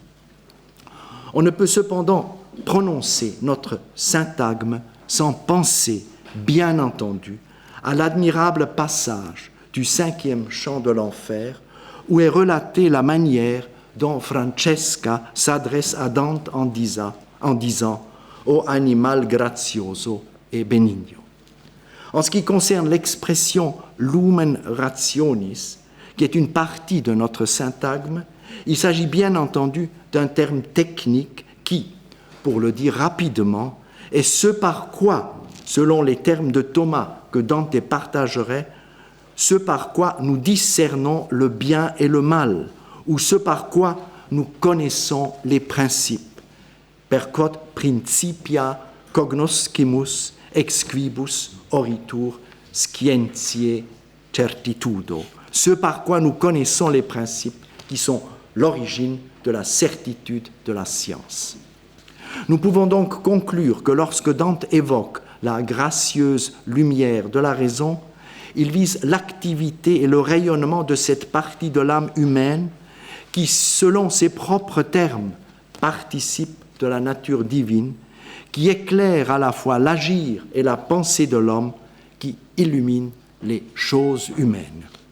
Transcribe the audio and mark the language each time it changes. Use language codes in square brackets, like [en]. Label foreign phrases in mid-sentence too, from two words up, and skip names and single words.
[fr] On ne peut cependant prononcer notre syntagme sans penser, bien entendu, à l'admirable passage du 5e chant de l'enfer, où est relatée la manière dont Francesca s'adresse à Dante en disant « [it] O animal grazioso e benigno ». [fr] En ce qui concerne l'expression « [la] lumen rationis », [fr] qui est une partie de notre syntagme, il s'agit bien entendu d'un terme technique qui, pour le dire rapidement, est ce par quoi, selon les termes de Thomas que Dante partagerait, ce par quoi nous discernons le bien et le mal, ou ce par quoi nous connaissons les principes. [la] Per quod principia cognoscimus ex quibus oritur scientiae certitudo. [fr] Ce par quoi nous connaissons les principes qui sont l'origine de la certitude de la science. Nous pouvons donc conclure que lorsque Dante évoque la gracieuse lumière de la raison, il vise l'activité et le rayonnement de cette partie de l'âme humaine qui, selon ses propres termes, participe de la nature divine, qui éclaire à la fois l'agir et la pensée de l'homme, qui illumine les choses humaines.